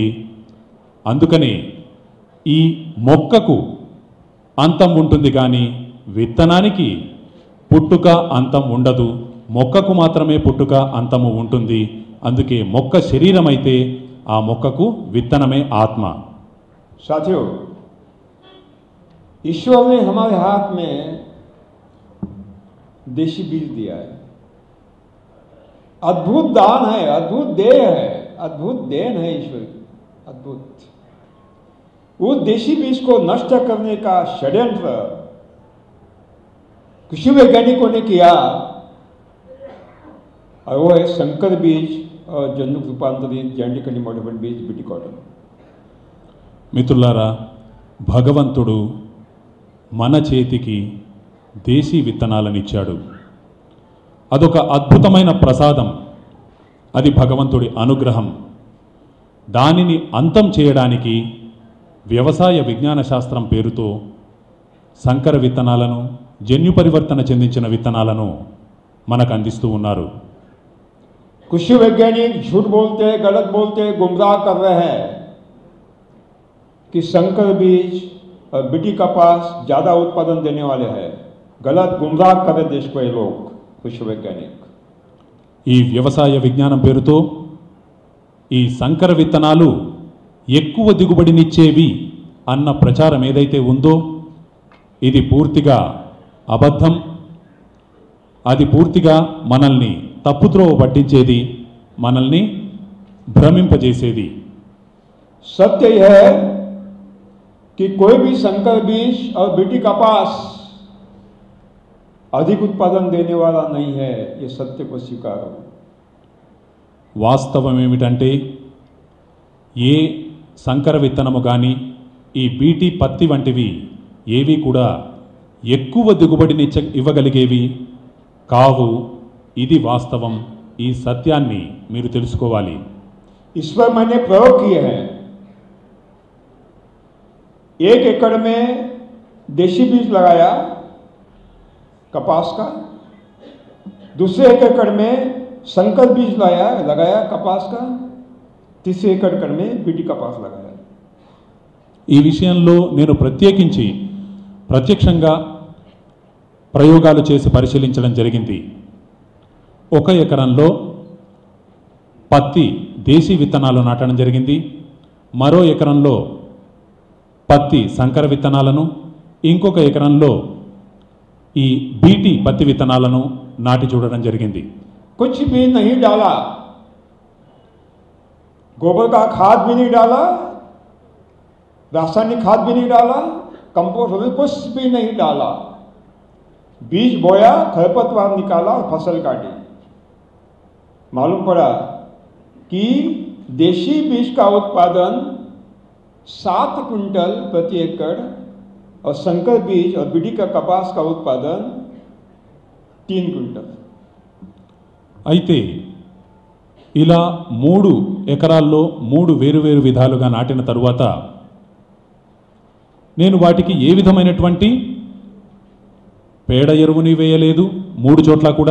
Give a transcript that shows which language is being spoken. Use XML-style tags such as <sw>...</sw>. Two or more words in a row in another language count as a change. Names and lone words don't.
<te>అందుకనే ఈ మొక్కకు అంతం ఉంటుంది కానీ విత్తనానికి పుట్టుక అంతం ఉండదు. మొక్కకు మాత్రమే పుట్టుక అంతము ఉంటుంది. అందుకే మొక్క శరీరమైతే ఆ మొక్కకు విత్తనమే ఆత్మ.</te> <hi>साथियों, ईश्वर ने हमारे हाथ में देशी बीज दिया है। अद्भुत दान है, अद्भुत देह है, अद्भुत देन है ईश्वर की, अद्भुत। उस देशी बीज को नष्ट करने का षड्यंत्र कृषि वैज्ञानिकों ने किया और वो है संकर बीज और जनुक रूपांतरित</hi> <en>genetically modified</en> <hi>बीज</hi> <en>BT cotton.</en> <te>మిత్రులారా, భగవంతుడు మన చేతికి దేశీ విత్తనాలను ఇచ్చాడు. అదొక అద్భుతమైన ప్రసాదం. అది భగవంతుడి అనుగ్రహం. దానిని అంతం చేయడానికి వ్యవసాయ విజ్ఞాన శాస్త్రం పేరుతో సంకర విత్తనాలను, జన్యు పరివర్తన చెందించిన విత్తనాలను మనకు అందిస్తూ ఉన్నారు.</te> <hi>कृषि वैज्ञानिक झूठ बोलते, गलत बोलते, गुमराह कर रहे हैं कि संकर बीज और बीटी कपास ज़्यादा उत्पादन देने वाले हैं. गलत गुमराह कर रहे देश को ये लोग, कृषि वैज्ञानिक.</hi> <te>ఈ వ్యవసాయ విజ్ఞానం పేరుతో ఈ సంకర విత్తనాలు ఎక్కువ దిగుబడినిచ్చేవి అన్న ప్రచారం ఏదైతే ఉందో ఇది పూర్తిగా అబద్ధం. అది పూర్తిగా మనల్ని తప్పుత్రోవ పట్టించేది, మనల్ని భ్రమింపజేసేది.</te> <hi>सत्य यह है कि कोई भी संकर बीज और बीटी कपास अधिक उत्पादन देने वाला नहीं है. ये सत्य को स्वीकारो.</hi> <te>వాస్తవం ఏమిటంటే ఏ సంకర విత్తనము కానీ ఈ బీటీ పత్తి వంటివి ఏవి కూడా ఎక్కువ దిగుబడిని ఇవ్వగలిగేవి కావు. ఇది వాస్తవం. ఈ సత్యాన్ని మీరు తెలుసుకోవాలి.</te> <hi>इस पर मैंने प्रयोग किए हैं. 1 एकड़ में देशी बीज लगाया कपास का, दूसरे 1 एकड़ में संकर बीज लगाया कपास का, तीसरे एकड़ में बीटी कपास लगाया.</hi> <te>ఈ విషయంలో నేను ప్రత్యక్షంగా ప్రయోగాలు చేసి పరిశీలించడం జరిగింది. 1 ఎకరంలో పత్తి దేశీ విత్తనాలు నాటడం జరిగింది. మరో ఎకరంలో పత్తి సంకర విత్తనాలను, ఇంకొక ఎకరంలో ఈ బీటీ పత్తి విత్తనాలను నాటి చూడడం జరిగింది.</te> <hi>कुछ भी नहीं डाला, गोबर का खाद भी नहीं डाला, रासायनिक खाद भी नहीं डाला, कंपोस्ट में कुछ भी नहीं डाला. बीज बोया, खरपतवार निकाला और फसल काटी. मालूम पड़ा कि देशी बीज का उत्पादन 7 क्विंटल प्रति एकड़ और संकर बीज और बीटी का कपास का उत्पादन 3 क्विंटल.</hi> <te>అయితే ఇలా 3 ఎకరాల్లో 3 వేరువేరు విధాలుగా నాటిన తరువాత నేను వాటికి ఏ విధమైనటువంటి పేడ ఎరువుని వేయలేదు 3 చోట్ల కూడా.</te>